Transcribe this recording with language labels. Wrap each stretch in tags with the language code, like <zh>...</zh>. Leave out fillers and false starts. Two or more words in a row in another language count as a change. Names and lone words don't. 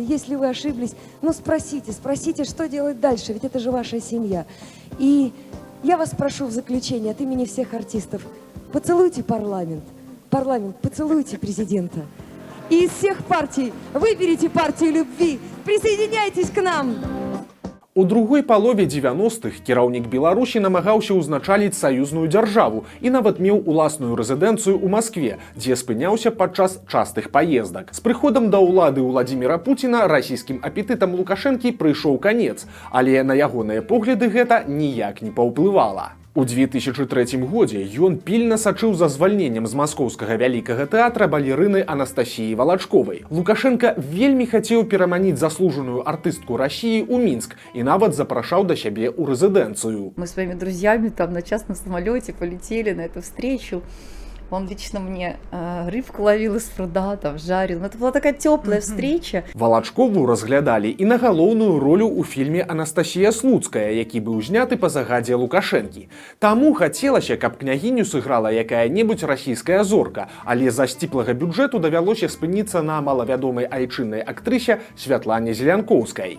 <ru>Если вы ошиблись, спросите, что делать дальше, ведь это же ваша семья. И я вас прошу в заключение от имени всех артистов, поцелуйте парламент. Парламент, поцелуйте президента. И из всех партий выберите партию любви. Присоединяйтесь к нам.</ru> <be>У другой палове 90-х кіраўнік Беларусі намагаўся ўзначаліць саюзную дзяржаву і нават меў уласную рэзідэнцыю ў Маскве, дзе спыняўся падчас частых паездак. З прыходам да ўлады Владзіміра Пуціна расійскім апетытам Лукашэнкі прыйшоў канец, але на ягоныя погляды гэта ніяк не паўплывала. У 2003 годзе ён пільна сачыў за звальненнем з маскоўскага вялікага тэатра балерыны Анастасіі Валачковай. Лукашенко вельмі хацеў пераманіць заслужаную артыстку России ў Мінск і нават запрашаў да сябе ў рэзідэнцыю.</be> <ru>Мы с своими друзьями там на частном самолете полетели на эту встречу. Он лично мне рыбку ловил из пруда, там жарил. Это была такая теплая встреча.</ru> <be>Валачкову разглядалі і на галоўную ролю ў фільме «Анастасія Слуцкая», які быў зняты па загадзе Лукашэнкі. Таму хацелася, каб княгіню сыграла якая-небудзь расійская зорка, але з-за сціплага бюджэту давялося спыніцца на малавядомай айчыннай актрысе Святлане Зелянкоўскай.</be>